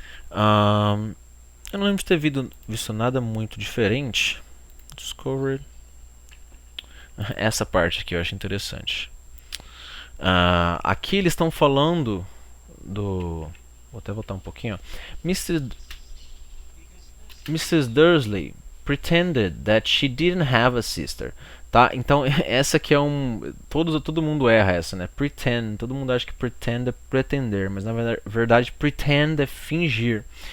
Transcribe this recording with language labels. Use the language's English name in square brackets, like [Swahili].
[Portuguese] Eu não lembro de ter visto nada muito diferente. [English] Discovered. [Portuguese] Essa parte aqui eu acho interessante. Aqui eles estão falando do. Vou até voltar um pouquinho. Ó. [English] Mrs. Dursley pretended that she didn't have a sister. [Portuguese] Tá? Então essa aqui é todo mundo erra essa, né? Pretend. Todo mundo acha que pretend é pretender, mas na verdade pretend é fingir.